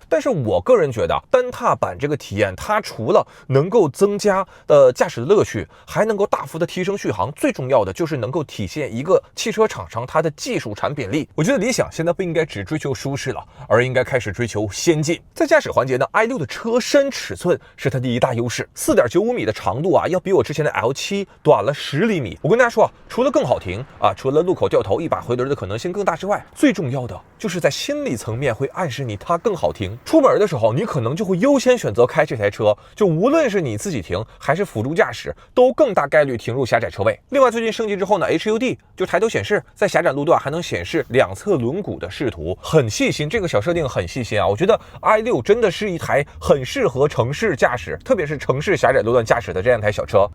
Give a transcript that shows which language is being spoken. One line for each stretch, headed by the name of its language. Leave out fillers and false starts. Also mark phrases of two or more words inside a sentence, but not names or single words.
Chinese: 但是我個人覺得單踏板這個體驗，它除了能夠增加駕駛的樂趣，還能夠大幅的提升續航，最重要的就是能夠體現一個汽車廠商它的技術產品力。我覺得理想現在不應該只追求舒適了，而應該開始追求先進。在駕駛環節呢 ，i6 的車身尺寸是它第一大優勢，4.95米的長度啊，要比我之前的 L7 短了10厘米。我跟大家說啊，除了更好停啊，除了路口掉頭一把回輪的可能性更大之外，最重要的就是在心理層面會暗示你它更好停。出門的時候，你可能就會優先選擇開這台車，就無論是你自己停還是輔助駕駛，都更大概率停入狹窄車位。另外，最近升級之後呢 ，HUD 就抬頭顯示，在狹窄路段還能顯示兩側輪毂的視圖，很細心，這個小設定很細心啊。我覺得 i6 真的是一台很適合城市駕駛，特別是城市狹窄路段駕駛的這樣一台小車。